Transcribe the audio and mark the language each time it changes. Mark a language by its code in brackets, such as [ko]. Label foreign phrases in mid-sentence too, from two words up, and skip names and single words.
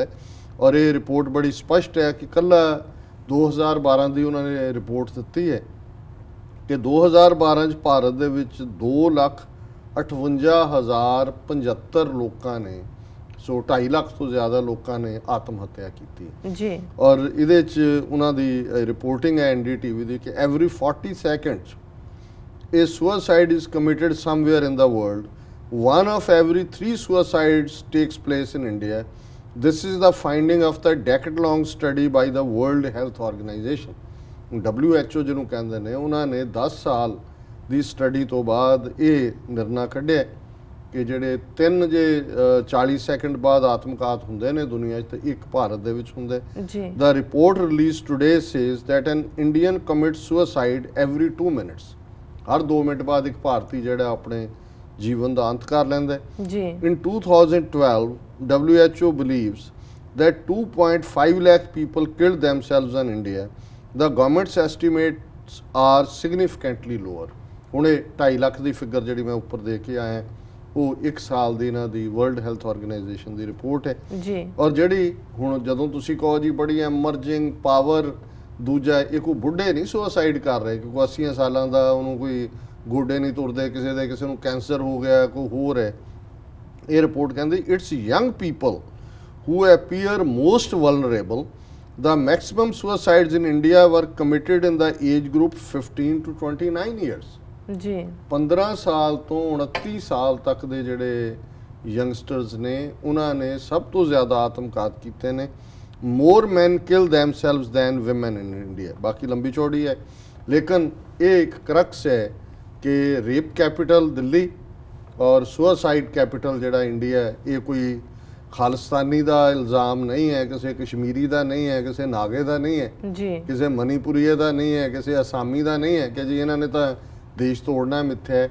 [pa] ਔਰ ਇਹ ਰਿਪੋਰਟ ਬੜੀ ਸਪਸ਼ਟ ਹੈ ਕਿ ਕੱਲਾ 2012 ਦੀ ਉਹਨਾਂ ਨੇ ਰਿਪੋਰਟ ਦਿੱਤੀ ਹੈ ਕਿ 2012 'ਚ ਭਾਰਤ ਦੇ ਵਿੱਚ 2,58,075 ਲੋਕਾਂ ਨੇ, ਸੋ 2.5 ਲੱਖ ਤੋਂ ਜ਼ਿਆਦਾ ਲੋਕਾਂ ਨੇ ਆਤਮ ਹੱਤਿਆ ਕੀਤੀ ਜੀ। ਔਰ ਇਹਦੇ 'ਚ ਉਹਨਾਂ ਦੀ ਰਿਪੋਰਟਿੰਗ ਹੈ NDTV ਦੀ ਕਿ [en] ਐਵਰੀ 40 seconds a suicide is committed somewhere in the world. One of every 3 suicides takes place in India. This is the finding of the decade-long study by the World Health Organization. [pa] WHO ਜਿਹਨੂੰ ਕਹਿੰਦੇ ਨੇ, ਉਹਨਾਂ ਨੇ 10 ਸਾਲ ਦੀ ਸਟੱਡੀ ਤੋਂ ਬਾਅਦ ਇਹ ਨਿਰਣਾ ਕੱਢਿਆ ਕਿ ਜਿਹੜੇ 3 ਜੇ 40 ਸੈਕਿੰਡ ਬਾਅਦ ਆਤਮਘਾਤ ਹੁੰਦੇ ਨੇ ਦੁਨੀਆ 'ਚ, ਤੇ ਇੱਕ ਭਾਰਤ ਦੇ ਵਿੱਚ ਹੁੰਦਾ ਜੀ। [en] The report released today says that an Indian commits suicide every 2 minutes. [pa] ਹਰ 2 ਮਿੰਟ ਬਾਅਦ ਇੱਕ ਭਾਰਤੀ ਜਿਹੜਾ ਆਪਣੇ ਜੀਵਨ ਦਾ ਅੰਤ ਕਰ ਲੈਂਦਾ ਜੀ। [en] In 2012, WHO believes that 2.5 lakh people killed themselves in India. The government's estimates are significantly lower. [pa] ਹੁਣ ਇਹ 2.5 ਲੱਖ ਦੀ ਫਿਗਰ ਜਿਹੜੀ ਮੈਂ ਉੱਪਰ ਦੇ ਕੇ ਆਇਆ, ਉਹ 1 ਸਾਲ ਦੀ ਇਹਨਾਂ ਦੀ ਵਰਲਡ ਹੈਲਥ ਆਰਗੇਨਾਈਜੇਸ਼ਨ ਦੀ ਰਿਪੋਰਟ ਹੈ ਜੀ। ਔਰ ਜਿਹੜੀ ਹੁਣ ਜਦੋਂ ਤੁਸੀਂ ਕਹੋ ਜੀ ਬੜੀ [en] emerging power, [pa] ਦੂਜਾ ਇਹ ਕੋਈ ਬੁੱਢੇ ਨਹੀਂ ਸੁਸਾਈਡ ਕਰ ਰਹੇ, ਕਿਉਂਕਿ 80 ਸਾਲਾਂ ਦਾ ਉਹਨੂੰ ਕੋਈ ਗੋਡੇ ਨਹੀਂ ਤੁਰਦੇ, ਕਿਸੇ ਨੂੰ ਕੈਂਸਰ ਹੋ ਗਿਆ, ਕੋਈ ਹੋਰ ਹੈ। ਇਹ ਰਿਪੋਰਟ ਕਹਿੰਦੀ [en] it's young people who appear most vulnerable. The maximum suicides in India were committed in the age group 15 to 29 years. [pa] ਜੀ। 15 ਸਾਲ ਤੋਂ 29 ਸਾਲ ਤੱਕ ਦੇ ਜਿਹੜੇ ਯੰਗਸਟਰਸ ਨੇ, ਉਹਨਾਂ ਨੇ ਸਭ ਤੋਂ ਜ਼ਿਆਦਾ ਆਤਮਘਾਤ ਕੀਤੇ ਨੇ। [en] More men kill themselves than women in India. [pa] ਬਾਕੀ ਲੰਬੀ ਚੌੜੀ ਹੈ, ਲੇਕਿਨ ਇਹ ਇੱਕ ਕਰਕਸ ਹੈ ਕਿ [en] rape capital [pa] ਦਿੱਲੀ ਔਰ [en] suicide capital [pa] ਜਿਹੜਾ ਇੰਡੀਆ ਹੈ, ਇਹ ਕੋਈ ਖਾਲਿਸਤਾਨੀ ਦਾ ਇਲਜ਼ਾਮ ਨਹੀਂ ਹੈ, ਕਿਸੇ ਕਸ਼ਮੀਰੀ ਦਾ ਨਹੀਂ ਹੈ, ਕਿਸੇ ਨਾਗੇ ਦਾ ਨਹੀਂ ਹੈ ਜੀ, ਕਿਸੇ ਮਨੀਪੁਰੀਏ ਦਾ ਨਹੀਂ ਹੈ, ਕਿਸੇ ਅਸਾਮੀ ਦਾ ਨਹੀਂ ਹੈ ਕਿ ਜੀ ਇਹਨਾਂ ਨੇ ਤਾਂ ਦੇਸ਼ ਤੋੜਨਾ ਮਿੱਥਿਆ ਹੈ।